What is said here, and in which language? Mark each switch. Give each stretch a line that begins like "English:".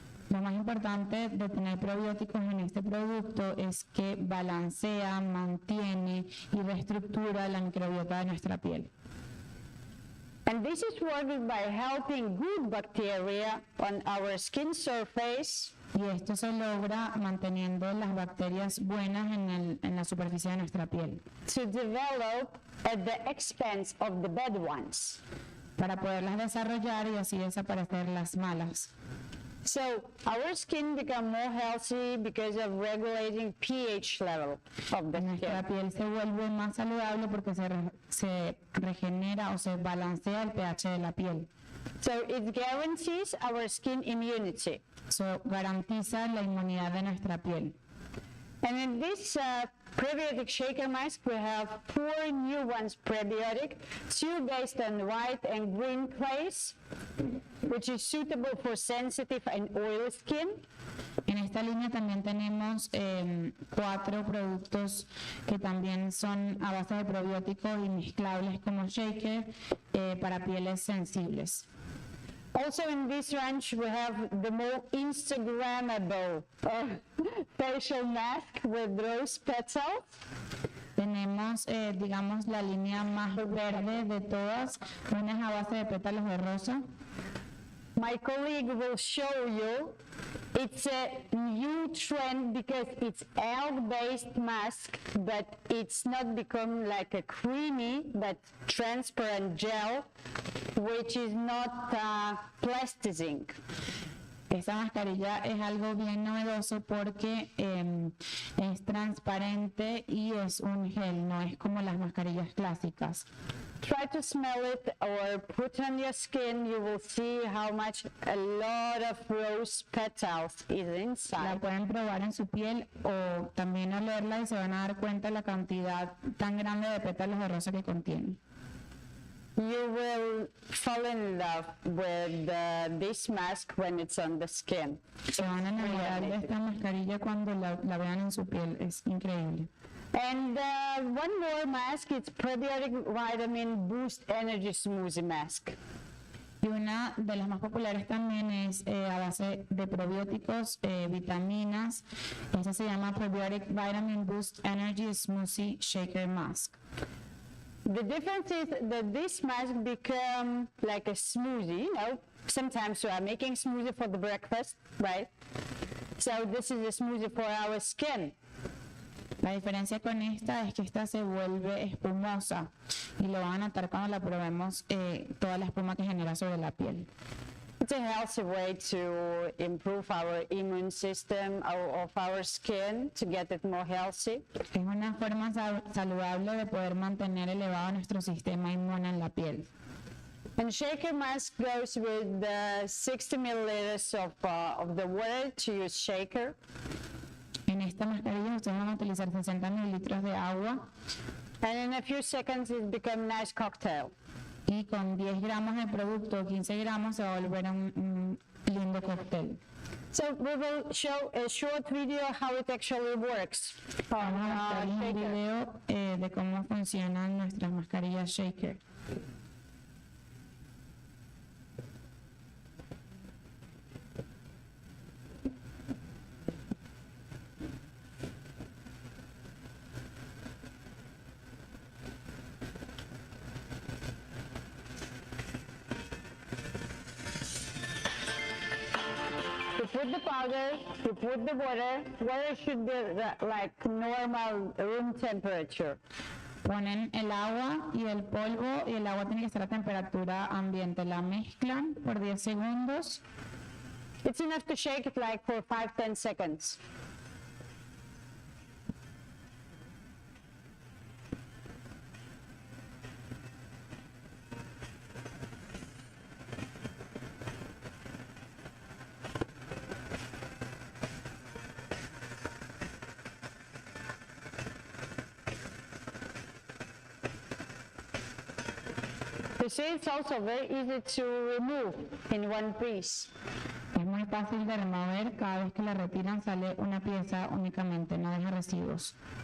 Spanish: Lo más importante de tener probióticos en este producto es que balancea, mantiene y reestructura la microbiota de nuestra piel.
English: And this is worked by helping good bacteria on our skin surface.
Spanish: Y esto se logra manteniendo las bacterias buenas en la superficie de nuestra piel.
English: To develop at the expense of the bad ones.
Spanish: Para poderlas desarrollar y así desaparecer las malas.
English: So our skin become more healthy because of regulating pH level of the
Spanish: Nuestra
English: skin.
Spanish: piel se vuelve más saludable porque se regenera o se balancea el pH de la piel.
English: So it guarantees our skin immunity.
Spanish: Eso garantiza la inmunidad de nuestra piel.
English: And in this prebiotic shaker mask, we have 4 new ones prebiotic, 2 based on white and green clays, which is suitable for sensitive and oily skin.
Spanish: En esta línea también tenemos 4 productos que también son a base de probióticos y mezclables como shaker para pieles sensibles.
English: Also in this range, we have the more Instagrammable facial mask with rose petals.
Spanish: Tenemos, digamos, la línea más verde de todas, una es a base de pétalos de rosa.
English: My colleague will show you it's a new trend because it's algae-based mask, but it's not become like a creamy but transparent gel, which is not plasticizing.
Spanish: Esta mascarilla es algo bien novedoso porque es transparente y es un gel, no es como las mascarillas clásicas.
English: Try to smell it or put on your skin. You will see how much a lot of rose petals is
Spanish: La
English: inside.
Spanish: pueden probar en su piel o también olerla y se van a dar cuenta de la cantidad tan grande de pétalos de rosa que contiene.
English: You will fall in love with this mask when it's on the skin.
Spanish: Se van a enamorar de esta mascarilla cuando la vean en su piel, es increíble.
English: And one more mask, it's Probiotic Vitamin Boost Energy Smoothie Mask.
Spanish: Y una de las más populares también es a base de probióticos, vitaminas. Esa se llama Probiotic Vitamin Boost Energy Smoothie Shaker Mask.
English: The difference is that this mask become like a smoothie, you know. Sometimes we are making smoothie for the breakfast, right? So this is a smoothie for our skin.
Spanish: La diferencia con esta es que esta se vuelve espumosa y lo van a notar cuando la probemos toda la espuma que genera sobre la piel.
English: It's a healthy way to improve our immune system of our skin, to get it more healthy.
Spanish: Es una forma saludable de poder mantener elevado nuestro sistema inmune en la piel.
English: And shaker mask goes with 60 milliliters of the water to use shaker.
Spanish: En esta mascarilla ustedes van a utilizar 60 mililitros de agua
English: And in a few seconds it becomes a nice cocktail.
Spanish: y con 10 gramos de producto o 15 gramos se va a volver un lindo cóctel.
English: So we will show a short video how it actually works.
Spanish: Vamos a mostrarles un
English: Shaker.
Spanish: video de cómo funcionan nuestras mascarillas shaker.
English: You put the powder, you put the water. Water should be like normal room temperature.
Spanish: Ponen el agua y el polvo y el agua tiene que estar a temperatura ambiente. La mezclan por 10 segundos.
English: It's enough to shake it like for 5-10 seconds. You see, it's also very easy to remove in one piece.
Spanish: Es muy fácil de remover, cada vez que la retiran sale una pieza únicamente, no deja residuos.